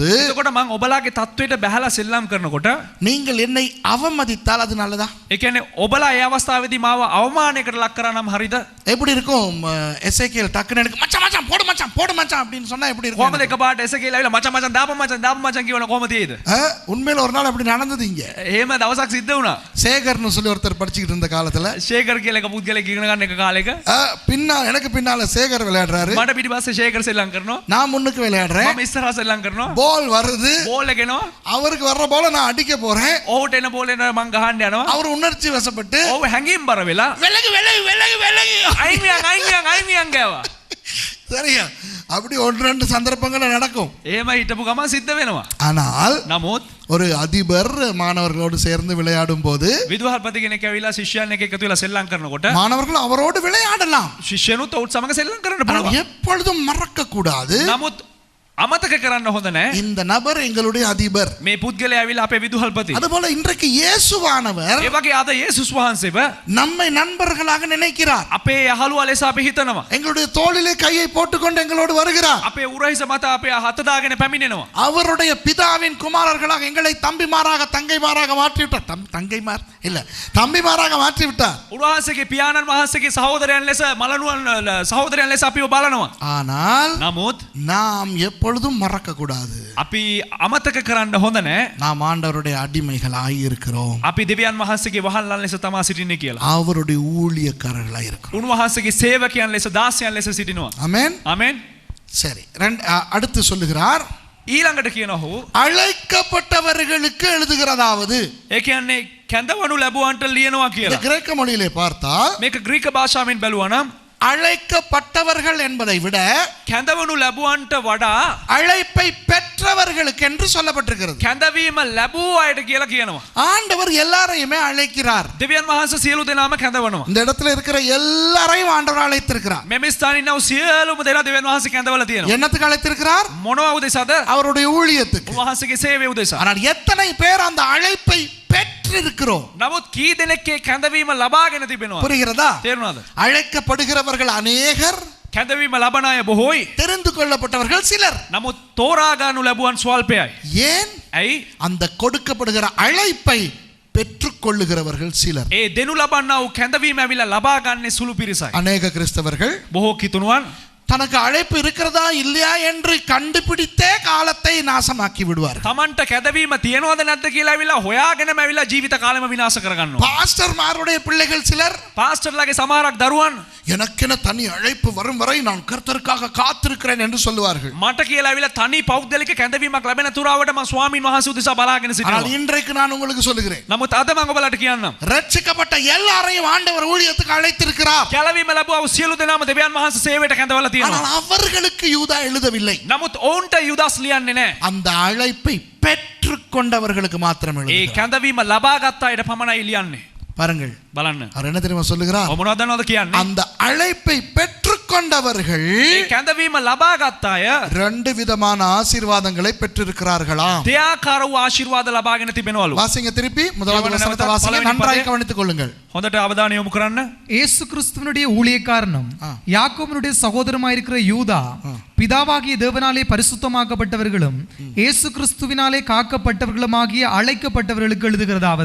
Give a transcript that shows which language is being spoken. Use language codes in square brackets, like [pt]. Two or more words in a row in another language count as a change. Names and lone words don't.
[si] එතකොට මං ඔබලාගේ තත්වයට බැහැලා සෙල්ලම් කරනකොට [ta] நீங்கள் என்னை அவமதித்தால் அது நல்லதா? [si] ඒ කියන්නේ ඔබලා ඒ අවස්ථාවේදී මාව අවමානයකට ලක් කරා නම් හරිද? [ta] எப்படி இருக்கும்? எசேக்கியேல் டக்குன்னு எனக்கு மச்சான் மச்சான் போடு மச்சான் போடு மச்சான் அப்படின்னு சொன்னா எப்படி இருக்கும்? [si] කොහමද එකපාරට එසේකියලා ඇවිල්ලා මචං මචං දාපන් මචං කියවන කොහමද ඒද? [ta] உண்மையில ஒரு நாள் அப்படி நடந்தது இங்க. [si] එහෙම දවසක් සිද්ධ වුණා. [ta] சேகர்னு சொல்லி ஒருத்தர் படிச்சுக்கிட்டு இருந்த காலத்துல [si] ශේකර් කියලා එක පුද්ගලෙක් ඉගෙන ගන්න එක කාලෙක [ta] எனக்கு பின்னால சேகர் விளையாடுறாரு, [si] මට පිටිපස්සේ ශේකර් සෙල්ලම් කරනවා, [ta] நான் முன்னுக்கு விளையாடுறேன். [si] මම ඉස්සරහා සෙල්ලම් කරනවා, [ta] பால் வருது, [si] බෝල් එක එනවා, [ta] அவருக்கு வர்ற பால நான் அடிக்க போறேன். [si] ඔහුට එන බෝල් එක මං ගහන්න යනවා. [ta] அவர் உணர்ச்சி வசப்பட்டு [si] ඔහු හැංගීම් බර වෙලා [ta] விலகு விலகு விலகு விலகு [si] අයිමියන් ගෑවා. [ta] சரியா? அப்படி ஒன்று ரெண்டு சந்தர்ப்பங்கள் நடக்கும். [si] එහෙම හිටපු ගමන් සිද්ධ වෙනවා. [ta] ஆனால் [si] නමුත් [ta] ஒரு அதிபர் மாணவர்களோடு சேர்ந்து விளையாடும் போது [si] විදුහල්පති කෙනෙක් ඇවිල්ලා ශිෂ්‍යයන් එක්ක එකතු වෙලා සෙල්ලම් කරනකොට [ta] மாணவர்கள் அவரோடு விளையாடலாம். [si] ශිෂ්‍යනුත් ඔවුත් සමග සෙල්ලම් කරන්න [ta] ஆனால் [si] පුළුවන්. [ta] எப்பொழுதும் மறக்க கூடாது, [si] නමුත් අමතක කරන්න හොඳ නැහැ. [ta] இந்த நபர் எங்களுடைய அதிபர். [si] මේ පුද්ගලයා ඇවිල්ලා අපේ විදුහල්පති. [ta] அதுபோல இன்றைக்கு இயேசுவானவர் [si] ඒ වගේ අද යේසුස් වහන්සේව [ta] நம்மை நண்பர்களாக நினைக்கிறார். [si] අපේ යහළුවා ලෙස අපි හිතනවා. [ta] எங்களுடைய தோளிலே கையை போட்டுக்கொண்டு எங்களோடு வருகிறார். [si] අපේ උරහිස මත අපේ හත දාගෙන පැමිණෙනවා. [ta] அவருடைய பிதாவின் குமாரர்களாக எங்களை தம்பிமாராக தங்கைமாராக மாற்றி விட்டார். தங்கைமார் இல்ல, தம்பிமாராக மாற்றி விட்டார். [si] උන්වහන්සේගේ පියාණන් වහන්සේගේ සහෝදරයන් ලෙස මලනුවන් සහෝදරයන් ලෙස අපිව බලනවා. [ta] ஆனால் [si] නමුත් [ta] நாம் எப்பொழுதும் மறக்க கூடாது, [si] අපි අමතක කරන්න හොඳ නැහැ. [ta] நாம் ஆண்டவருடைய அடிமைகளாய் இருக்கிறோம், [si] අපි දෙවියන් වහන්සේගේ වහල්ලන් ලෙස තමා සිටින්නේ කියලා. [ta] அவருடைய ஊழியக்காரர்களாய் இருக்கிறோம். [si] උන්වහන්සේගේ සේවකයන් ලෙස දාසයන් ලෙස සිටිනවා. [ta] ஆமென். [si] ආමෙන්. [ta] சரி, அடுத்து சொல்லுகிறார், [si] ඊළඟට කියනවා [ta] அழைக்கப்பட்டவர்களுக்கு எழுதுகிறதாவது. [si] ඒ කියන්නේ කැඳවනු ලැබුවන්ට ලියනවා [ta] இந்த [si] කියලා. [ta] கிரேக்க மொழியிலே பார்த்தால் [si] මේක ග්‍රීක භාෂාවෙන් බැලුවා නම් [ta] அழைக்கப்பட்டவர்கள் என்பதை விட [si] කැඳවනු ලැබුවන්ට වඩා [ta] அழைப்பை பெற்றவர்களுக்கு என்று சொல்லப்பட்டிருக்கிறது. [si] කැඳවීම ලැබූ අයට කියලා කියනවා. [ta] ஆண்டவர் எல்லாரையுமே அழைக்கிறார். [si] දෙවියන් වහන්සේ සියලු දෙනාම කැඳවනවා. [ta] இந்த இடத்துல இருக்கிற எல்லாரையும் ஆண்டவர் அழைத்திருக்கிறார். [si] මෙම ස්ථානයේ ඉන්නව සියලුම දෙනා දෙවියන් වහන්සේ කැඳවලා තියෙනවා. [ta] என்னத்துக்கு அழைத்திருக்கிறார்? [si] මොනවා උදෙසාද? [ta] அவருடைய ஊழியத்துக்கு. [si] උන්වහන්සේගේ சேவை උදෙසා. [ta] ஆனால் எத்தனை பேர் அந்த அழைப்பை பெற்றிருக்கிறோம்? [si] නමුත් කී දෙනෙක් ඒ කැඳවීම ලබාගෙන තිබෙනවද? [ta] புரிகிறதா? [si] තේරුණාද? [ta] அழைக்கப்படுகிறவர்கள் அநேகர், [si] කැඳවීම ලබන අය බොහෝයි. [ta] தெரிந்து கொள்ளப்பட்டவர்கள் சிலர். [si] නමුත් තෝරා ගන්නු ලැබුවන් ස්වල්පයයි. [ta] ஏன்? [si] ඇයි? [ta] அந்த கொடுக்கப்படுகிற அழைப்பை பெற்றுக்கொள்ளுகிறவர்கள் சிலர். [si] ඒ දෙනු ලබන්නා වූ කැඳවීම ඇවිල්ලා ලබා ගන්නේ සුළු පිරිසයි. [ta] அநேக கிறிஸ்தவர்கள் [si] බොහෝ කිතුණුවන් [ta] தனக்கு அழைப்பு இருக்கிறதா இல்லையா என்று கண்டுபிடித்தே காலத்தை நாசமாக்கி விடுவார்கள். [si] තමන්ට කැඳවීම තියනවද නැද්ද කියලා ඇවිල්ලා හොයාගෙනම ඇවිල්ලා ජීවිත කාලෙම විනාශ කරගන්නවා. [ta] பாஸ்டர்மாருடைய பிள்ளைகள் சிலர் [si] පාස්ටර්ලාගේ සමහරක් දරුවන් [ta] எனக்கென தனி அழைப்பு வரும் வரை நான் கர்த்தருக்காக காத்திருக்கிறேன் என்று சொல்லுவார்கள். [si] මට කියලා ඇවිල්ලා තනි පෞද්ගලික කැඳවීමක් ලැබෙන තුරාවට මම ස්වාමීන් වහන්සේ උදෙසා බලාගෙන [ta] ஆனால் [si] සිටිනවා. [ta] இன்றைக்கு நான் உங்களுக்கு சொல்லுகிறேன், [si] නමුත් අද මම ඔබලාට කියන්නම්. [ta] ரட்சிக்கப்பட்ட எல்லாரையும் ஆண்டவர் ஊழியத்துக்கு அழைத்திருக்கிறார். [si] කැලවීම ලැබුවා වූ සියලු දෙනාම දෙවියන් වහන්සේ සේවයට කැඳවලා තියෙනවා. [ta] ஆனால் அவர்களுக்கு யூதா எழுதவில்லை. [si] නමුත් ඔවුන්ට යුදාස් ලියන්නේ නැහැ. [ta] அந்த அழைப்பை பெற்றுக்கொண்டவர்களுக்கு மாத்திரம் [si] ඒ [ta] எழுதுகிறார். [si] කැඳවීම ලබාගත් අයට පමණයි ලියන්නේ. [ta] பாருங்கள், [si] බලන්න. [ta] அவர் என்ன தெரியுமா சொல்லுகிறார்? [si] ඔබ මොනවද දන්නවද කියන්නේ? [ta] அந்த அழைப்பை பெற்றுக்கொண்டவர்கள் [si] ඒ කැඳවීම ලබාගත් අය [ta] ரெண்டு விதமான ஆசீர்வாதங்களை பெற்றிருக்கிறார்களாம். [si] දෙආකාර වූ ආශිර්වාද ලබාගෙන තිබෙනවලු. [ta] வாசிங்க திருப்பி முதலாவது வசனத்தை வாசிங்க, நன்றாக கவனித்துக் கொள்ளுங்கள். [si] හොඳට அவධානය යොමු කරන්න. [ta] இயேசு கிறிஸ்துவனுடைய ஊழியக்காரனும் யாக்கோபனுடைய சகோதரமாயிருக்கிற யூதா பிதாவாகிய தேவனாலே பரிசுத்தமாக்கப்பட்டவர்களும் இயேசு கிறிஸ்துவினாலே காக்கப்பட்டவர்களுமாகிய அழைக்கப்பட்டவர்களுக்கு எழுதுகிறதாவது.